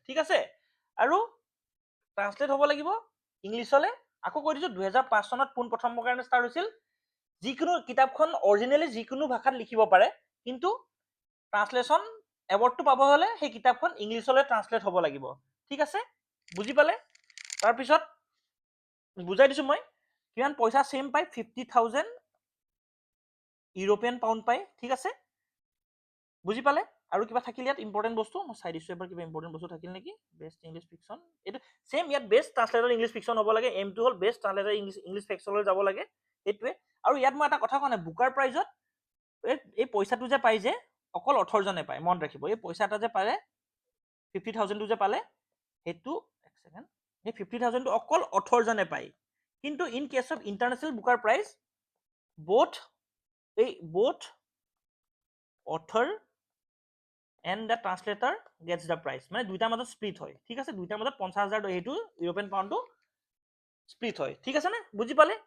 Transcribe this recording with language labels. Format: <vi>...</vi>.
<as>ঠিক আছে, আৰু ট্ৰান্সলেট হ'ব লাগিব ইংলিছলৈ। আকৌ কৈ দিছো 2005 চনত পোনপ্ৰথমৰ কাৰণে ষ্টাৰ্ট হৈছিল যিকোনো কিতাপখন অৰিজিনেলি যিকোনো ভাষাত লিখিব পাৰে, কিন্তু ট্ৰান্সলেশ্যন এৱাৰ্ডটো পাব হলে সেই কিতাপখন ইংলিছলৈ ট্ৰান্সলেট হ'ব লাগিব। ঠিক আছে, বুজি পালে? তাৰপিছত বুজাই দিছো মই কিমান পইচা সেম পাই 50,000 ইউৰোপিয়ান পাউণ্ড পায়। ঠিক আছে, বুজি পালে? আৰু কিবা থাকিল ইয়াত ইম্পৰ্টেণ্ট বস্তু মই চাই দিছো এবাৰ, কিবা ইম্পৰ্টেণ্ট বস্তু থাকিল নেকি? বেষ্ট ইংলিছ ফিকশ্যন, এইটো সেম ইয়াত বেষ্ট ট্ৰান্সলেটৰ ইংলিছ ফিকশ্যন হ'ব লাগে। এমটো হ'ল বেষ্ট ট্ৰান্সলেটৰ ইংলিছ ফিকশ্যনলৈ যাব লাগে, সেইটোৱে। আৰু ইয়াত মই এটা কথা কোৱা নাই, বুকাৰ প্ৰাইজত এই পইচাটো যে পাই যে অকল 18 জনে পায়, মনত ৰাখিব। এই পইচা এটা যে পালে 50,000টো যে পালে, সেইটো এক ছেকেণ্ড, এই 50,000টো অকল 18 জনে পায়।</as> <en>কিন্তু in case of International Booker Prize both author and the translator gets the prize,</en> <as>মানে দুইটাৰ মাজত স্প্লিট হয়। ঠিক আছে, দুইটাৰ মাজত 50,000 সেইটো ইউৰোপিয়ান পাউণ্ডটো স্প্লিট হয়। ঠিক আছে নে? বুজি পালে?</as>